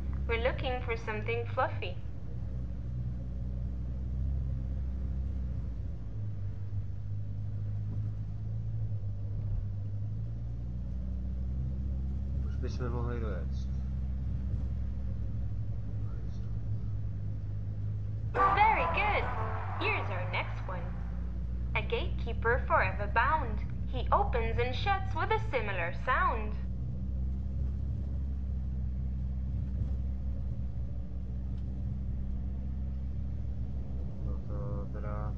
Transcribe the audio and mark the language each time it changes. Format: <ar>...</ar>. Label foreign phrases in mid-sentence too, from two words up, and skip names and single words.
<en>We're looking for something fluffy.</en> <cs>Už bychom mohli dojet.</cs> <en>Very good. Here's our next one. A gatekeeper forever bound. He opens and shuts with a similar sound.</en> <cs>No to teda...</cs>